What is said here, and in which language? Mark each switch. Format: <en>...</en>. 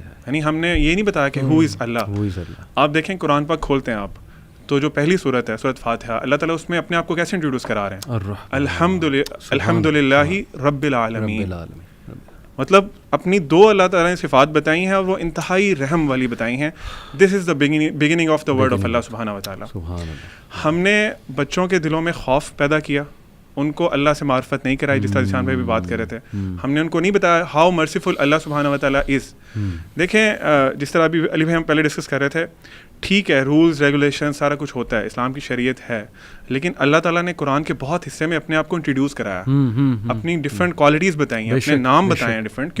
<ur>یعنی ہم نے یہ نہیں بتایا کہ</ur> <en>Who is Allah.</en> <ur>آپ دیکھیں قرآن پاک کھولتے ہیں آپ تو جو پہلی صورت ہے سورۃ فاتحہ، اللہ تعالیٰ اس میں اپنے آپ کو کیسے انٹروڈیوس کرا رہے ہیں؟</ur> <ar>الحمد للہ رب العالمین.</ar> <ur>مطلب اپنی دو اللہ تعالیٰ نے صفات بتائی ہیں اور وہ انتہائی رحم والی بتائی ہیں.</ur> <en>This is the beginning of the word of Allah سبحانہ و تعالیٰ.</en> <ur>ہم نے بچوں کے دلوں میں خوف پیدا کیا، ان کو اللہ سے معرفت نہیں کرائی، جس طرح جشان بھائی بھی بات کر رہے تھے. ہم نے ان کو نہیں بتایا</ur> <en>How merciful Allah سبحانہ و تعالیٰ از.</en> <ur>دیکھیں جس طرح ابھی علی بھائی ہم پہلے ڈسکس کر رہے تھے، ٹھیک ہے رولز ریگولیشن سارا کچھ ہوتا ہے، اسلام کی شریعت ہے، لیکن اللہ تعالیٰ نے قرآن کے بہت حصے میں اپنے آپ کو انٹروڈیوس کرایا، اپنی ڈفرینٹ کوالٹیز بتائی ہیں، اپنے نام بتائے ہیں ڈفرینٹ.</ur>